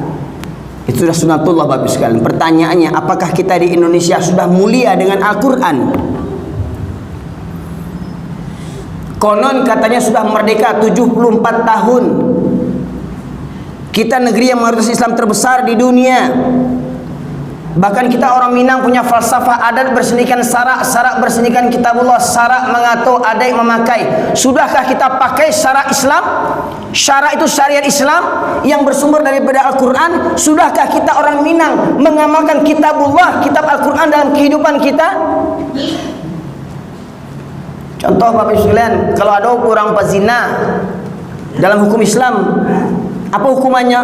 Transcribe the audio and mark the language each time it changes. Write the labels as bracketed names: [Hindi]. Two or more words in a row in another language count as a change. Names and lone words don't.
[Indonesian] Itu sudah sunatullah Bapak sekalian. Pertanyaannya, apakah kita di Indonesia sudah mulia dengan Al-Quran? Konon katanya sudah merdeka 74 tahun. Kita negeri yang mayoritas Islam terbesar di dunia. Bahkan kita orang Minang punya falsafah adat bersenikan sarak, sarak bersenikan kitabullah, sarak mengatur, adat memakai. Sudahkah kita pakai sarak Islam? Syarak itu syariat Islam yang bersumber daripada Al-Quran. Sudahkah kita orang Minang mengamalkan kitabullah, kitab Al-Quran dalam kehidupan kita? Contoh Bapak sekalian, kalau ada orang pezina dalam hukum Islam, apa hukumannya?